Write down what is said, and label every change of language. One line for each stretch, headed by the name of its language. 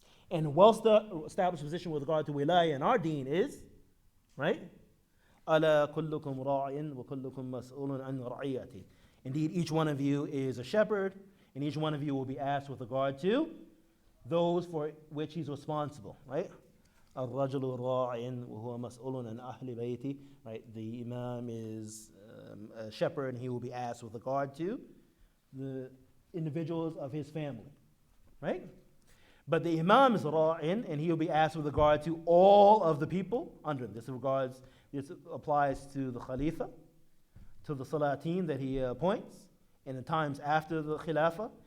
English: And well-established position with regard to wilaya in our deen is, right?
Arabic: Ala kullukum ra'in wa kullukum mas'ulun an ra'iyati.
English: Indeed, each one of you is a shepherd, and each one of you will be asked with regard to those for which he's responsible, right?
Arabic: الرجل راع وهو مسؤول عن أهل بيته,
English: right? The imam is a shepherd, and he will be asked with regard to the individuals of his family, right? But the imam is ra'in, and he will be asked with regard to all of the people under him. This applies to the Khalifa, to the Salatin that he appoints, and the times after the Khilafah.